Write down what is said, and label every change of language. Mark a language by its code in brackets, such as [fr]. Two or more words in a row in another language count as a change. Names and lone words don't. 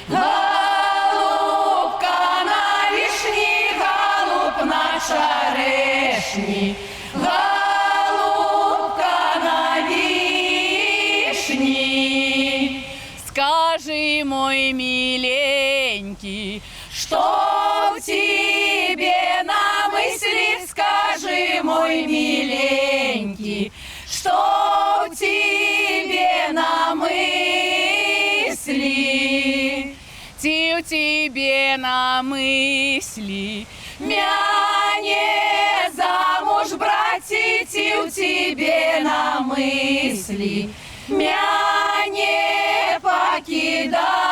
[uk] голубка на вишні, голуб на черешні, голубка на вишні. [ru] Скажи, мой миленький, что в тебе на мысли? Скажи, мой миленький, что в тебе на мысли, ти в тебе на мысли, мя не замуж брать, ти в тебе на мысли, мя не покидать.